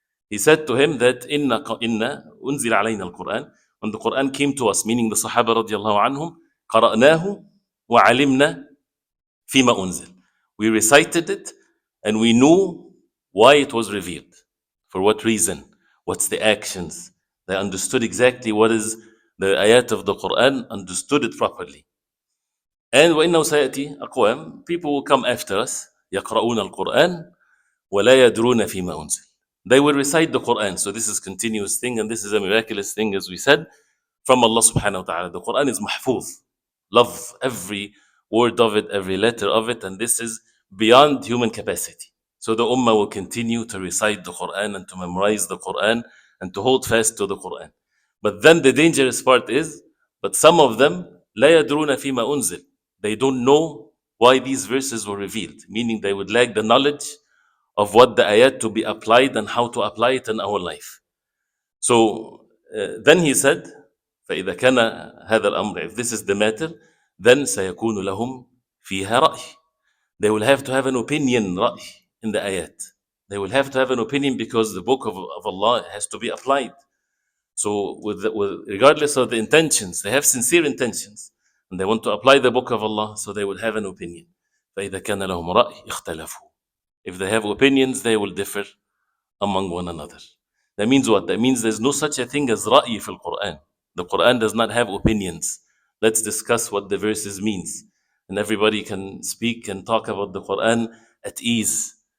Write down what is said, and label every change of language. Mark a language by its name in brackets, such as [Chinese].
[English] He said to him that [Arabic] inna unzil alayna al-Qur'an, [English] when the Qur'an came to us, meaning the Sahaba radiallahu anhum, [Arabic] qara'nahu wa alimna fima unzil. [English] We recited it and we knew why it was revealed, for what reason, what's the actions. They understood exactly what is the ayat of the Qur'an, understood it properly. [Arabic] And وَإِنَّهُ سَيَأْتِي أَقْوَامٌ, [English] people will come after us, [Arabic] يَقْرَؤُونَ الْقُرْآنَ وَلَا يَدْرُونَ فِيمَا أُنزِلَ. [English] They will recite the Qur'an. So this is continuous thing, and this is a miraculous thing, as we said, from Allah subhanahu wa ta'ala. The Qur'an is mahfuz. Love every word of it, every letter of it, and this is beyond human capacity. So the Ummah will continue to recite the Qur'an and to memorize the Qur'an and to hold fast to the Qur'an. But then the dangerous part is, but some of them, [Arabic] لا يدرون فيما أنزل. [English] They don't know why these verses were revealed, meaning they would lack the knowledge of what the ayat to be applied and how to apply it in our life. So then he said, [Arabic] فإذا كان هذا الأمر, [English] if this is the matter, then [Arabic] سيكون لهم فيها رأي. [English] They will have to have an opinion, رأي, in the ayat. They will have to have an opinion because the book of Allah has to be applied. So with regardless of the intentions, they have sincere intentions and they want to apply the book of Allah, so they will have an opinion. [Arabic] فإذا كان لهم رأي اختلفوا. [English] If they have opinions, they will differ among one another. That means what? That means there's no such a thing as [Arabic] رأي في القرآن. [English] The Quran does not have opinions. Let's discuss what the verses means. And everybody can speak and talk about the Quran at ease.